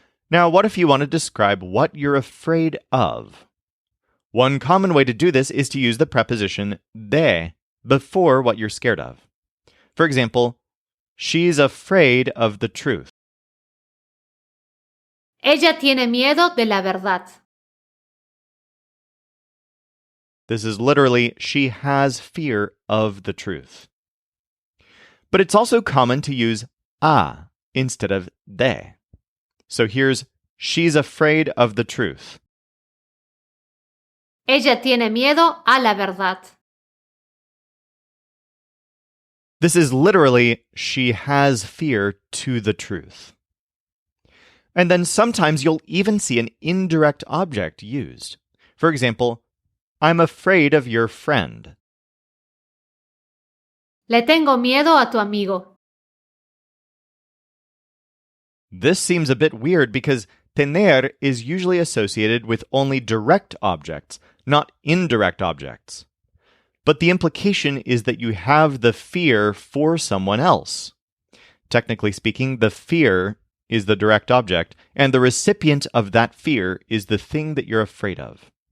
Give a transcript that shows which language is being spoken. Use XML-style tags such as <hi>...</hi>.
<en>Now, what if you want to describe what you're afraid of? One common way to do this is to use the preposition de before what you're scared of. For example, she's afraid of the truth.</en> <es>Ella tiene miedo de la verdad.</es> <en>This is literally, she has fear of the truth. But it's also common to use a instead of de. So here's, she's afraid of the truth.</en> <es>Ella tiene miedo a la verdad.</es> <en>This is literally, she has fear to the truth. And then sometimes you'll even see an indirect object used. For example, I'm afraid of your friend.</en> <es>Le tengo miedo a tu amigo.</es> <en>This seems a bit weird because tener is usually associated with only direct objects, not indirect objects. But the implication is that you have the fear for someone else. Technically speaking, the fear is the direct object, and the recipient of that fear is the thing that you're afraid of.</en>